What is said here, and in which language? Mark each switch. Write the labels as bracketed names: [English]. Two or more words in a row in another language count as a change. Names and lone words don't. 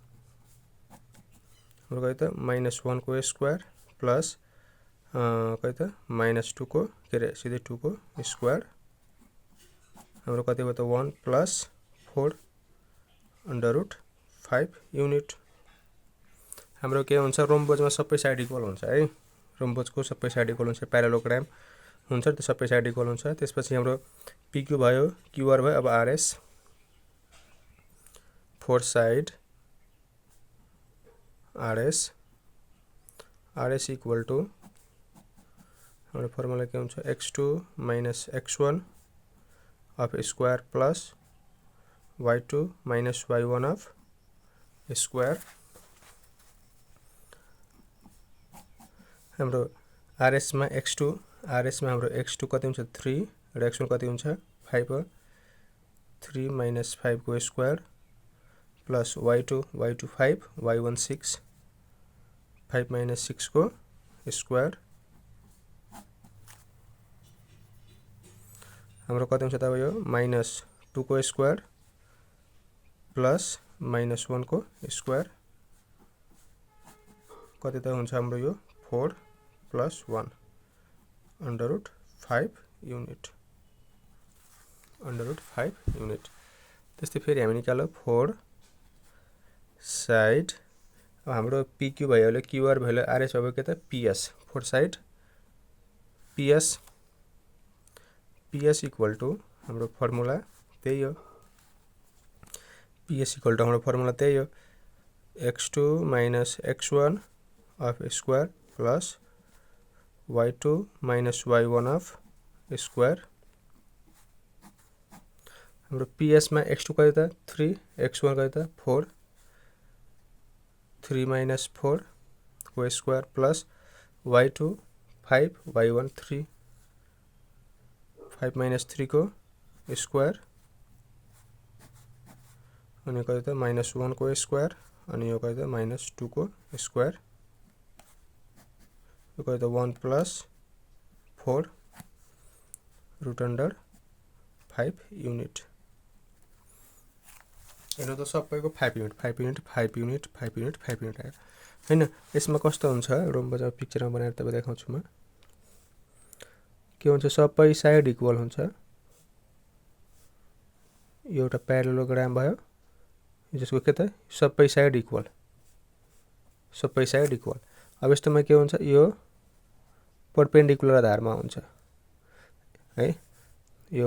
[Nepali] हाम्रो कति त -1 को स्क्वायर प्लस कति त -2 को के रे सिधै 2 को स्क्वायर हाम्रो कति भयो त [English] 1 plus 4 under root 5 [Nepali] युनिट। हाम्रो के हुन्छ रोम्बसमा सबै [English] side equal [Nepali] हुन्छ है। रोम्बसको सबै [English] side equal [Nepali] हुन्छ, प्यारालोग्राम हुन्छ त्यो सबै [English] side equal [Nepali] हुन्छ। त्यसपछि हाम्रो PQ भयो, QR भयो। अब RS [English] four side [Nepali] RS [English] equal to [Nepali] हाम्रो फर्मुला के हुन्छ [English] x2 minus x1 of square plus y2 minus y1 of square. [Nepali] हाम्रो RS मा हाम्रो x2 कति हुन्छ 3 र x1 कति हुन्छ 5 हो। 3 minus 5 को [English] square plus [Nepali] y2 5, y1 6, 5 minus 6 को स्क्वायर हाम्रो कति हुन्छ त अब यो -2 को स्क्वायर प्लस -1 को स्क्वायर कति त हुन्छ हाम्रो यो [English] 4 plus 1 under root 5 [Nepali] युनिट। त्यस्तै फेरि हामी निकाल्यो [English] four side. [Nepali] अब हाम्रो PQ भयो QR भयो RS भयो के त PS। [English] four side [Nepali] PS [English] equal to [Nepali] हाम्रो फर्मुला त्यही हो PS [English] equal to [Nepali] हाम्रो फर्मुला त्यही हो [English] x2 minus x1 of square [Nepali] plus y2 minus y1 of square हाम्रो PS मा x2 कति त 3 x1 कति त 4 3 minus 4 को [English] square plus [Nepali] y2 5 y1 3 5 minus 3 को स्क्वायर अनि कति त -1 को स्क्वायर अनि यो कति त -2 को स्क्वायर यो कति त [English] 1 plus 4 root under 5 unit [Nepali] हेर्नु त सबैको 5 युनिट 5 युनिट 5 युनिट 5 युनिट 5 युनिट आयो हैन यसमा कस्तो हुन्छ रोम्बसमा पिक्चरमा बनाएर तपाईँ देखाउँछु म के हुन्छ सबै [English] side equal [Nepali] हुन्छ यो एउटा प्यारालेलोग्राम भयो जसको के त सबै [English] side equal [Nepali] अब यस्तोमा के हुन्छ यो परपेन्डिकुलर आधारमा हुन्छ है यो